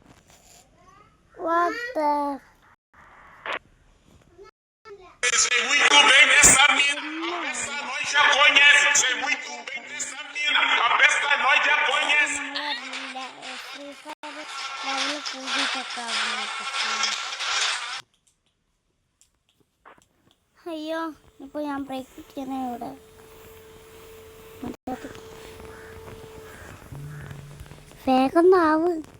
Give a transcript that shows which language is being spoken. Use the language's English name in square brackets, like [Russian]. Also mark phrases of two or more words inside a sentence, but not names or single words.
[Portuguese] Sei muito bem dessa mina, a peça nós já conhece. Sei muito bem dessa mina, a peça nós já conhece. [Malayalam] അയ്യോ ഇപ്പോൾ ഞാൻ ബ്രേക്ക് ചെയ്യുന്ന ഇവിടെ വേഗം ആവ്.